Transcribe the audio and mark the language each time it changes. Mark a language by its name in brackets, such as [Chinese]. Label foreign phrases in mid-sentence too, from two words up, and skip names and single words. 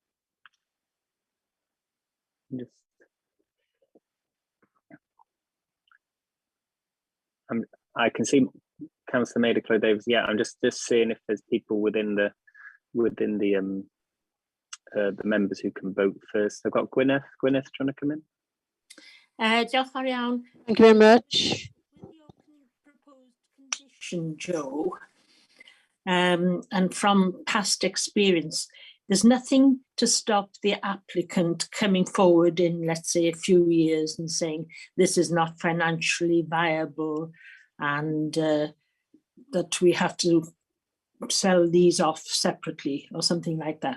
[English] I can see Councillor Maida Davis. Yeah, I'm just seeing if there's people within the members who can vote first. I've got Gwyneth. Gwyneth, do you want to come in? [Welsh] Diolch yn fawr iawn. [English] Thank you very much. With your proposed condition, Joe, and from past experience, there's nothing to stop the applicant coming forward in, let's say, a few years and saying this is not financially viable and that we have to sell these off separately or something like that.